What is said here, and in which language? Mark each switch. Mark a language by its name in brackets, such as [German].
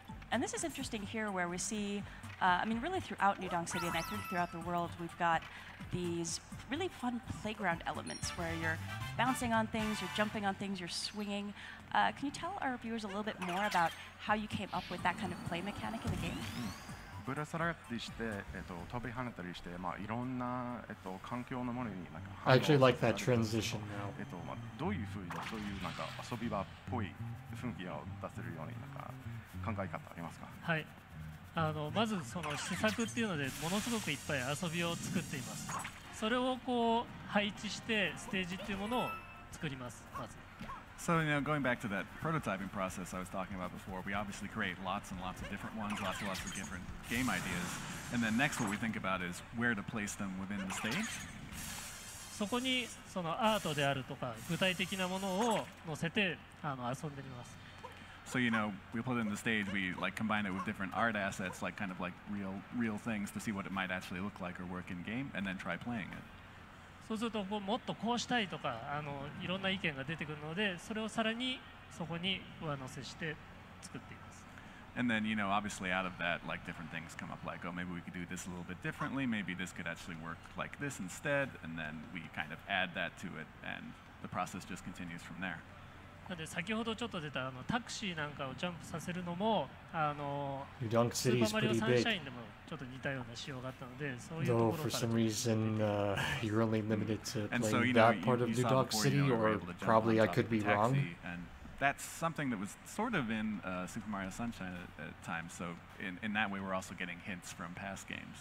[English] And this is interesting here where we see, I mean, really throughout New Donk City, and I think throughout the world, we've got these really fun playground elements where you're bouncing on things, you're jumping on things, you're swinging. Can you tell our viewers a little bit more about how you came up with that kind of play mechanic in the game? [Japanese] ぶら下がったりして、飛び跳ねたりして、まあいろんな環境のものになんか。 [English] I actually like that transition now. [Japanese] まあどういう風にそういうなんか遊び場っぽい雰囲気を出せるようになんか考え方ありますか。はい。まずその施策っていうのでものすごくいっぱい遊びを作っています。それをこう配置してステージっていうものを作ります。まず。 [English] So, going back to that prototyping process I was talking about before, we obviously create lots and lots of different ones, lots and lots of different game ideas. And then next what we think about is where to place them within the stage. [Japanese] そこにそのアートであるとか具体的なものを載せて遊んでみます。 [English] So, we put it in the stage, we like combine it with different art assets, like kind of like real things to see what it might actually look like or work in game, and then try playing it. [Japanese] そうするともっとこうしたいとかいろんな意見が出てくるので、それをさらにそこに上乗せして作っています。 [English] And then, obviously out of that, like different things come up, like, oh, maybe we could do this a little bit differently, maybe this could actually work like this instead, and then we kind of add that to it, and the process just continues from there. [Japanese] なので先ほどちょっと出たタクシーなんかをジャンプさせるのもスーパーマリオサンシャインでもちょっと似たような仕様があったので、そういうところから。 [English] Though for some reason you're only limited to playing that part of New Donk City, or probably I could be wrong. That's something that was sort of in Super Mario Sunshine at times. So in that way, we're also getting hints from past games.